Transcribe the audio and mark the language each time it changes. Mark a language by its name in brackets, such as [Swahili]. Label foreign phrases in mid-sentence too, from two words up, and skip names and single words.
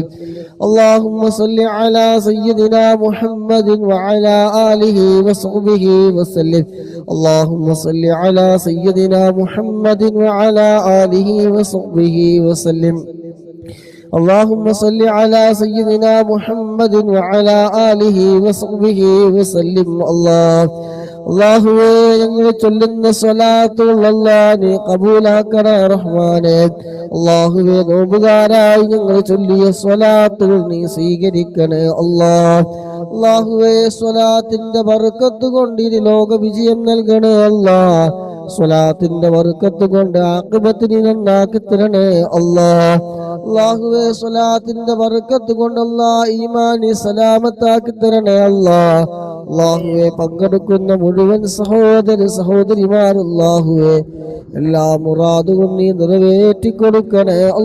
[Arabic] اللهم صل على سيدنا محمد وعلى آله وصحبه وسلم. اللهم صل على سيدنا محمد وعلى آله وصحبه وسلم. اللهم صل على سيدنا محمد وعلى آله وصحبه وسلم. [Malayalam] അല്ലാഹുവേ, ഞങ്ങൾ ചൊല്ലുന്ന സ്വലാത്തുകൾ അല്ലാഹ് നീ കബൂലാക്കണേ റഹ്മാനേ. അല്ലാഹുവേ, നോമ്പുകാരായി ഞങ്ങൾ ചൊല്ലിയ സ്വലാത്തുകൾ നീ സ്വീകരിക്കണേ അല്ലാഹുവേ, സ്വലാത്തിന്റെ ബർക്കത്ത് കൊണ്ട് ഇനി ലോക വിജയം നൽകണേ സ്വലാത്തിന്റെ ബർക്കത്ത് കൊണ്ട് ആഖിബത്തിനെ നന്നാക്കി തരണേ അല്ലാഹുവേ, സ്വലാത്തിന്റെ ബർക്കത്ത് കൊണ്ട് ഈമാനി സലാമത്താക്കി തരണേ അല്ലാഹുവേ, പങ്കെടുക്കുന്ന മുഴുവൻ സഹോദര സഹോദരിമാരല്ലാഹുവേ എല്ലാ മുറാദുകളും നീ നിറവേറ്റി കൊടുക്കണേ